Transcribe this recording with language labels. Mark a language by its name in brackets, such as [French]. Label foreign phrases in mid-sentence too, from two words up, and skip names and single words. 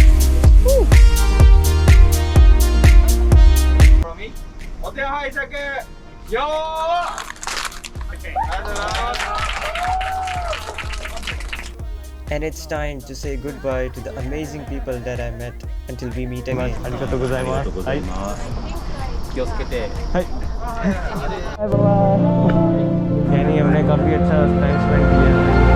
[English] From me. Okay. And it's time to say goodbye to the amazing people that I met until we meet again. [Japanese] ありがとうございます. [Hindi] यानी हमने काफ़ी अच्छा [English] time spend [Hindi] किया